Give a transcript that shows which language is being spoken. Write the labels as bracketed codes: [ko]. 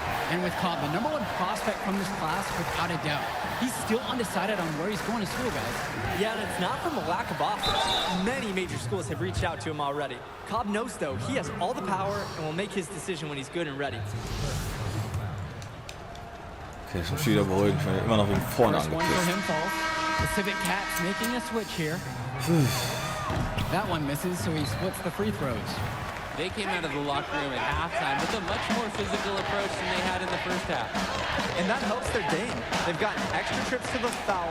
[en] And with Cobb, the #1 prospect from this class, without a doubt. He's still undecided on where he's going to school, guys. Yeah, and it's not from a lack of offers. Many major schools have reached out to him already. Cobb knows, though, he has all the power and will make his decision when he's good and ready. [de] Okay, schon wieder beruhigt. Ich bin immer noch wegen vorne [en] First one for [de] angekriegt. [en] him falls. The Civic Cats making a switch here. That one misses, so he splits the free throws. They came out of the locker room at halftime with a much more physical approach than they had in the first half. And that helps their game. They've gotten extra trips to the foul